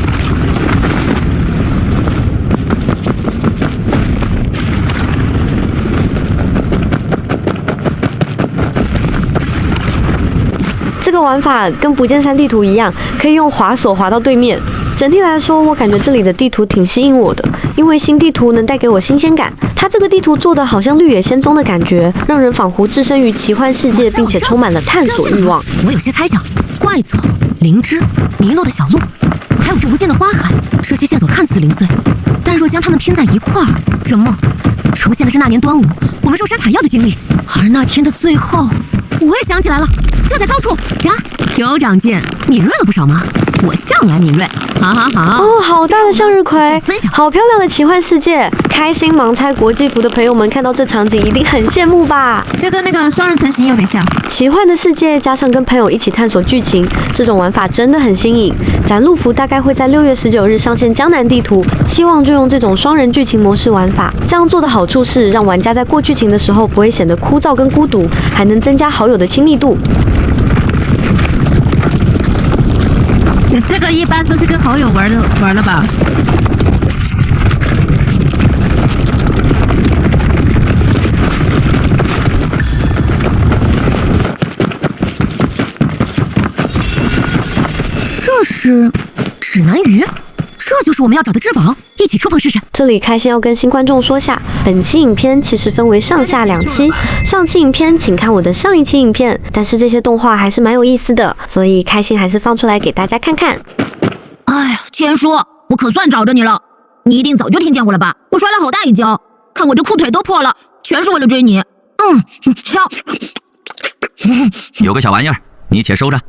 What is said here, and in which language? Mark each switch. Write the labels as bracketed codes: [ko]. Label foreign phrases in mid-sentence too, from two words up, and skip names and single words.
[zh] 這個玩法跟不見山地圖一樣，可以用滑索滑到對面。整體來說，我感覺這裡的地圖挺吸引我的，因為新地圖能帶給我新鮮感。它這個地圖做的好像綠野仙蹤的感覺，讓人仿佛置身於奇幻世界，並且充滿了探索慾望。我有些猜想，怪草、靈芝、迷落的小路，還有這無盡的花海，這些線索看似零碎，但若將它們拼在一塊兒，這夢重現的是那年端午我們入山採藥的經歷。而那天的最後，我也想起來了，就在高處呀，有长進，敏銳了不少吗？我向來敏銳，好。哦，好大的向日葵，好漂亮的奇幻世界！開心盲猜國際服的朋友們看到這場景一定很羨慕吧？這跟那個雙人成行有點像。奇幻的世界加上跟朋友一起探索劇情，這種玩法真的很新穎。咱陸服大概會在6月19日上線江南地圖，希望就用這種雙人劇情模式玩法。這樣做的好處是，讓玩家在過劇情的時候不會顯得枯燥跟孤獨，還能增加好友的親密度。這個一般都是跟好友玩的吧？這是指南魚，這就是我們要找的至寶，一起觸碰試試。這裡開心要跟新觀眾說下，本期影片其實分為上下2期，上期影片請看我的上一期影片，但是這些動畫還是蠻有意思的，所以開心還是放出來給大家看看。哎呀，千書，我可算找着你了，你一定早就聽見我了吧？我摔了好大一跤，看我這褲腿都破了，全是為了追你。笑。有個小玩意兒，你且收着。